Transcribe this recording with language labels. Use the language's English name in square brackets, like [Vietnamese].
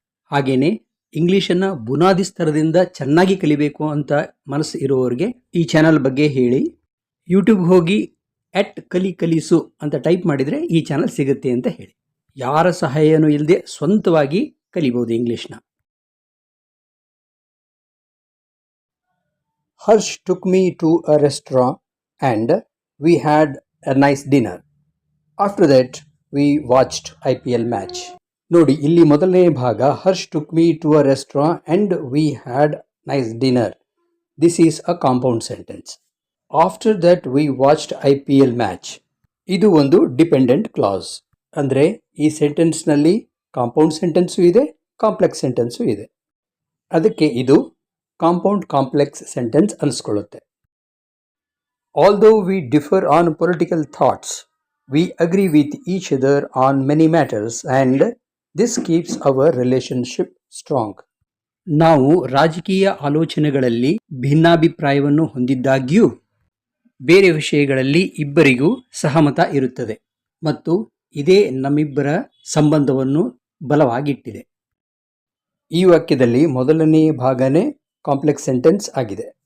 [Kannada] ಹಾಗೆಯೇ ಇಂಗ್ಲೀಷನ್ನು ಬುನಾದಿ ಸ್ತರದಿಂದ ಚೆನ್ನಾಗಿ ಕಲಿಬೇಕು ಅಂತ ಮನಸ್ಸು ಇರುವವರಿಗೆ ಈ ಚಾನಲ್ ಬಗ್ಗೆ ಹೇಳಿ. ಯೂಟ್ಯೂಬ್ ಹೋಗಿ @ಕಲಿಸು ಅಂತ ಟೈಪ್ ಮಾಡಿದರೆ ಈ ಚಾನಲ್ ಸಿಗುತ್ತೆ ಅಂತ ಹೇಳಿ. ಯಾರ ಸಹಾಯನೂ ಇಲ್ಲದೆ ಸ್ವಂತವಾಗಿ ಕಲಿಬೋದು ಇಂಗ್ಲೀಷ್ನ. [English] Harsh took me to a restaurant and we had a nice dinner. After that we watched IPL match. [Kannada] ನೋಡಿ, ಇಲ್ಲಿ ಮೊದಲನೇ ಭಾಗ [English] Harsh took me to a restaurant and we had nice dinner. This is a compound sentence. After that we watched IPL match. [Kannada] ಇದು ಒಂದು dependent class. ಅಂದರೆ ಈ ಸೆಂಟೆನ್ಸ್ನಲ್ಲಿ compound sentence ಇದೆ, complex sentence ಇದೆ. ಅದಕ್ಕೆ ಇದು compound complex sentence ಅನಿಸ್ಕೊಳ್ಳುತ್ತೆ. [English] Although we differ on political thoughts, we agree with each other on many matters and this keeps our relationship strong. [Kannada] ನಾವು ರಾಜಕೀಯ ಆಲೋಚನೆಗಳಲ್ಲಿ ಭಿನ್ನಾಭಿಪ್ರಾಯವನ್ನು ಹೊಂದಿದ್ದಾಗ್ಯೂ ಬೇರೆ ವಿಷಯಗಳಲ್ಲಿ ಇಬ್ಬರಿಗೂ ಸಹಮತ ಇರುತ್ತದೆ ಮತ್ತು ಇದೇ ನಮ್ಮಿಬ್ಬರ ಸಂಬಂಧವನ್ನು ಬಲವಾಗಿಟ್ಟಿದೆ. ಈ ವಾಕ್ಯದಲ್ಲಿ ಮೊದಲನೇ ಭಾಗನೇ ಕಾಂಪ್ಲೆಕ್ಸ್ ಸೆಂಟೆನ್ಸ್ ಆಗಿದೆ.